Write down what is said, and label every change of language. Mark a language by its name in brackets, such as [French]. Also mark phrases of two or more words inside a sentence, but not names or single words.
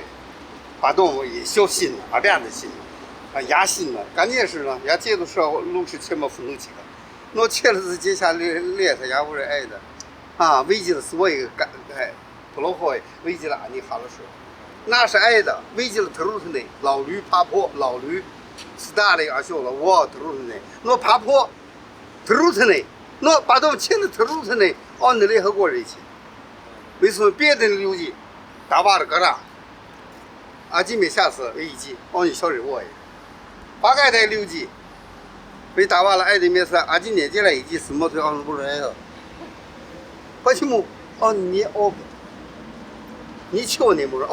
[Russian] Потом еще сильно, опять сильно. Я сильно. Конечно, я дедушка лучше, чем внучка. Но через 10 лет я уже это. Видел свой плохой, видел они хорошо. Наши это, видел трудный, [Chinese] 老驴爬坡, 老驴 [Russian] старый осел, трудный. Но 爬坡 трудный. Но потом чем трудный, он легко идти. [Chinese] 为什么别的 [Russian] люди давали гора? 1 месяц идти, он еще живой. Богатые люди, вы давали 1 месяц, 1 неделю идти, смотрит, он уже это. Почему? Он не опыт. Ничего не может.